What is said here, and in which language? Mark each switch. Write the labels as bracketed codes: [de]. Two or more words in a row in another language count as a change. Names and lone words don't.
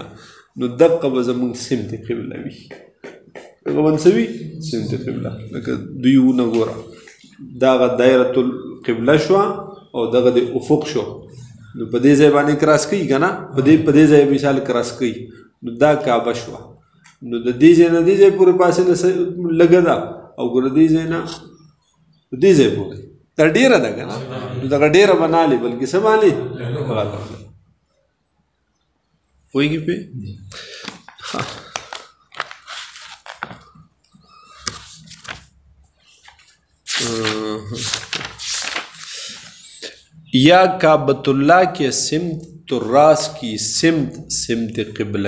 [ps] نو دقه به زموږ سمت قبله وي هغه منسوي سمت قبله لکه دوی ونه ګوره دغه دایرۃ القبله شوه او دغه د افق شو نو په دې ځای باندې کراس کوي که نه په دې ځای مثال کراس کوي نو دا کعبه شوه نو د دې ځای نه دې ځای پورې فاصله لږه ده او ګوره دې ځای نه دې ځای پورې دا ډېره ده که نه نو دغه ډېره به نه هلې بلکې څه به هلې پوهېږي پې یا [ur] کعبۃ اللہ کے سمت الراس کی سمت قبلہ